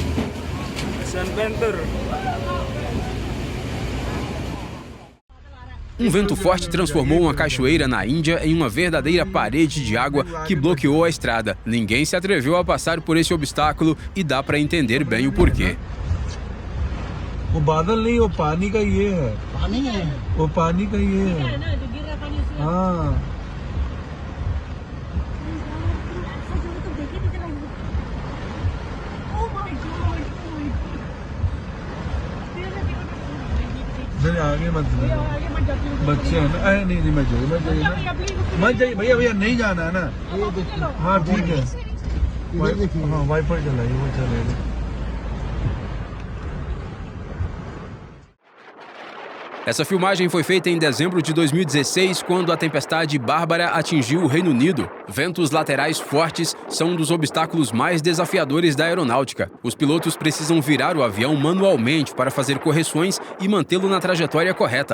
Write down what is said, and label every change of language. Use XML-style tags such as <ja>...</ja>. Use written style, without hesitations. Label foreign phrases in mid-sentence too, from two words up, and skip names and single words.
<pt>Um vento forte transformou uma cachoeira na Índia em uma verdadeira parede de água que bloqueou a estrada. Ninguém se atreveu a passar por esse obstáculo e dá para entender bem o porquê.</pt> <hi>वो बादल नहीं, वो पानी का ये है। पानी है, वो पानी का ये है। हाँ, नहीं आगे मत जाइए, बच्चे हैं ना। अरे नहीं नहीं, मत जाइए मत जाइए भैया, भैया नहीं जाना है ना। हाँ ठीक है, हाँ वाइपर चलाइए, वो चलेगा।</hi> <pt>Essa filmagem foi feita em dezembro de 2016, quando a tempestade Bárbara atingiu o Reino Unido. Ventos laterais fortes são um dos obstáculos mais desafiadores da aeronáutica. Os pilotos precisam virar o avião manualmente para fazer correções e mantê-lo na trajetória correta.</pt>